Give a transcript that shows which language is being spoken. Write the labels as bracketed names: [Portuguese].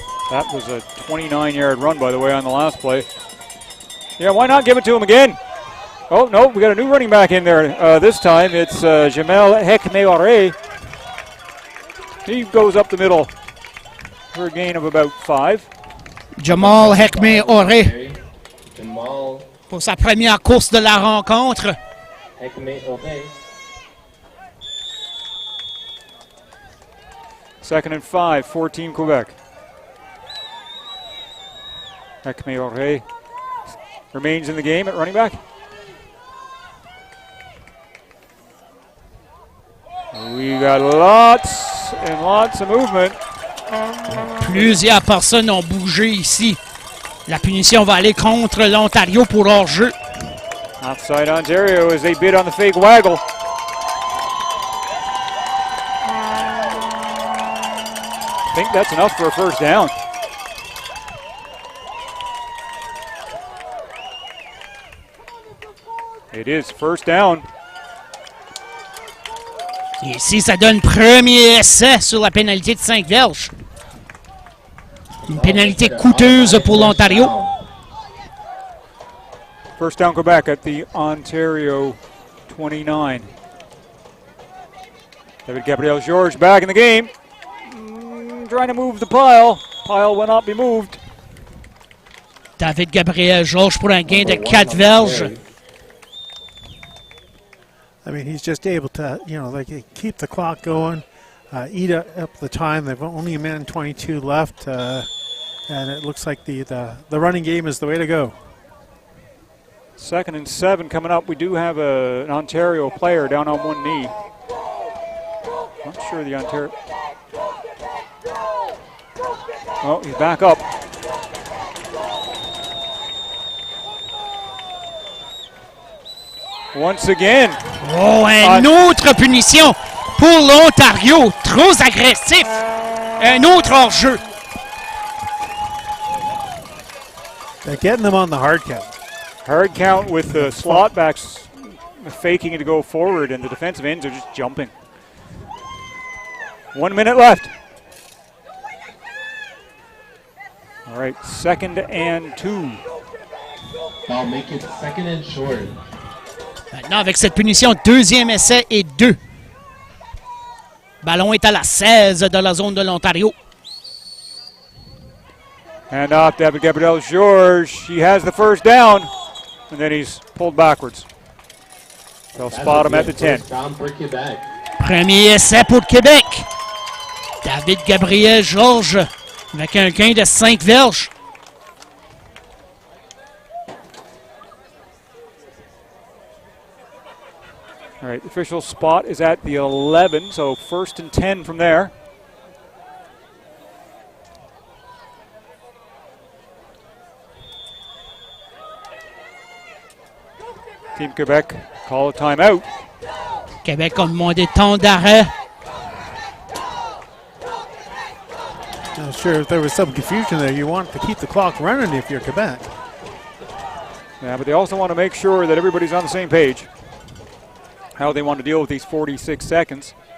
[English] That was a 29-yard run, by the way, on the last play. Yeah, why not give it to him again? Oh, no, we got a new running back in there. This time it's Jamel Hekmeore. He goes up the middle for a gain of about 5. Jamal Hekmeore Jamal [French] pour sa première course de la rencontre. Hekmeore. [English] Second and 5 for Team Quebec. Hekmeore remains in the game at running back. We got lots and lots of movement. [French] Plusieurs personnes ont bougé ici. La punition va aller contre l'Ontario pour hors-jeu. [English] Offside Ontario as they bid on the fake waggle. I think that's enough for a first down. It is first down. [French] Et ici, ça donne premier essai sur la pénalité de 5 verges. Une pénalité coûteuse pour l'Ontario. [English] First down Quebec at the Ontario 29. David Gabriel-Georges back in the game. Trying to move the pile. Pile will not be moved. [French] David Gabriel-Georges pour un gain de 4 verges. [English] I mean, he's just able to, keep the clock going, eat up the time. They've only a minute and 22 left, and it looks like the running game is the way to go. Second and 7 coming up. We do have an Ontario player down on one knee. Not sure the Ontario. Oh, he's back up. Once again. [French] Oh, une autre punition pour l'Ontario. Trop agressif. Un autre hors-jeu. [English] They're getting them on the hard count. Hard count with the slot backs faking it to go forward, and the defensive ends are just jumping. 1 minute left. All right, second and 2. I'll make it second and short. [French] Maintenant, avec cette punition, deuxième essai et 2. Ballon est à la 16 de la zone de l'Ontario. [English] Hand off David Gabriel-Georges. He has the first down, and then he's pulled backwards. They'll spot him at the 10. [French] Premier essai pour Québec. David Gabriel-Georges avec un gain de 5 verges. [English] All right, the official spot is at the 11, so first and 10 from there. Team Quebec call a timeout. [French] Québec a demandé temps d'arrêt. [English] Not sure if there was some confusion there. You want to keep the clock running if you're Quebec. Yeah, but they also want to make sure that everybody's on the same page. How they want to deal with these 46 seconds.